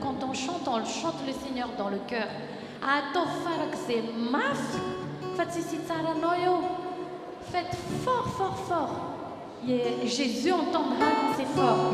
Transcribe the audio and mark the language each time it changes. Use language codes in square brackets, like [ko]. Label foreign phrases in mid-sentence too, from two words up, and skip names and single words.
[fr] Quand on chante le Seigneur dans le cœur. [mg] Atao farak'izay mafy fa tsisy hitsaranao eo. [fr] Faites fort, fort, fort. Jésus entendra quand c'est fort.